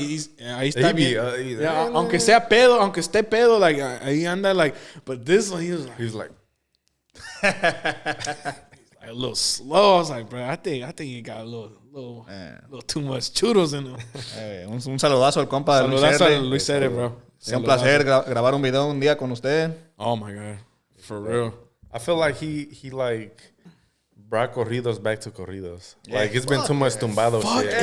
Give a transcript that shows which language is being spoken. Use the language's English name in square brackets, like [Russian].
[Spanish] Ahí está bien. Aunque sea pedo, aunque esté pedo, like ahí anda like. [English] But this one, he was like. A little slow. I was like, bro, I think he got a little too much churros in him. [Spanish] Un saludazo al compa Luis R, bro. Es un placer grabar un video un día con usted. [English] Oh my god, for real. I feel like he like brought corridos back to corridos. Like, it's been too much tumbado shit.